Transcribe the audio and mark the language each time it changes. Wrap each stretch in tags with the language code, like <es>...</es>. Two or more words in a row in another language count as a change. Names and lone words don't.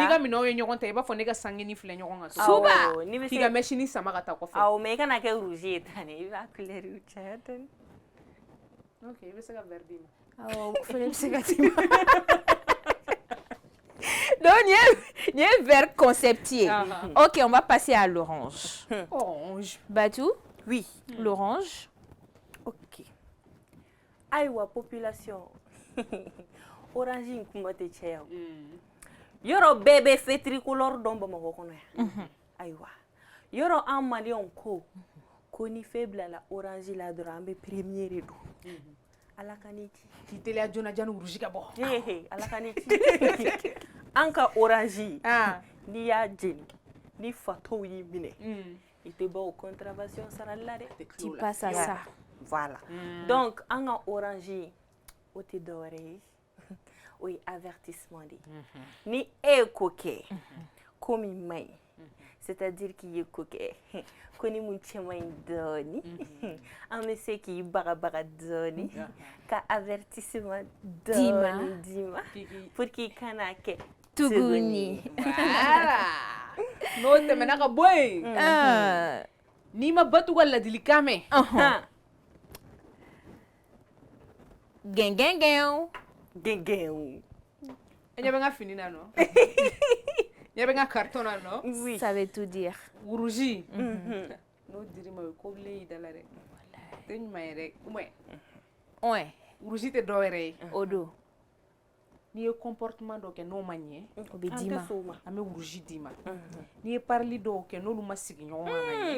<bm>n'i ka minɛnw ye ɲɔgɔn ta i b'a fɔ ne ka sangini filɛ ɲɔgɔn kan Suba n'i bɛ k'i se ka machine sama ka taa kɔfɛ awɔ mais i kana kɛ rouge ye tan dɛ i b'a couleur caya dɔɔni ok i bɛ se ka verre d'i ma awɔ o fana bɛ se ka d'i ma donc nin ye</bm> <fr>verre concept</fr> <bm>ye ok</bm> <fr>on va passer à l'orange</fr> <bm>orange Batu oui l'orange ok ayiwa population orange in kuma tɛ caya o yɔrɔ bɛɛ bɛ</bm> <fr>feu tricolore</fr> <bm>dɔn bamakɔ kɔnɔ yan ayiwa yɔrɔ an maliyɛnw ko ni feu bilala orange la dɔrɔn an bɛ</bm> <fr>premier de</fr> <bm>don ala ka ni ci k'i teliya joona janni rouge ka bɔ ala ka ni ci an ka orange n'i y'a jeni ni fatɔw y'i minɛ i tɛ bɔ o contravention sarali la dɛ</bm> <fr>tu passes à ça voilà donc</fr> <bm>an ka orange o tɛ dɔwɛrɛ ye o ye avertissement de ni e ye ko kɛ ko min man ɲi c'est-à-dire k'i ye ko kɛ ko ni mun cɛ man ɲi dɔɔni an bɛ se k'i bagabaga dɔɔni ka avertissement dɔɔni d'i ma</bm> <fr>pour que</fr> <bm>kana kɛ tuguni n'o tɛmɛna ka bɔ yen n'i ma Batu ka ladilikan mɛn gɛngɛngɛn gɛngɛn e ɲɛ bɛ n ka fini na nɔ ɲɛ bɛ n ka carton na nɔ oui</bm> <fr>ça veut tout dire</fr> <bm>rouge n'o dir'i ma o ye ko bilen y'i da la dɛ tɛ ɲuman ye dɛ ouais rouge tɛ dɔwɛrɛ ye o don n'i ye comportement dɔ kɛ n'o ma ɲɛ o bɛ d'i ma an bɛ rouge d'i ma n'i ye parili dɔw kɛ n'olu ma sigi ɲɔgɔn kan ka ɲɛ</bm>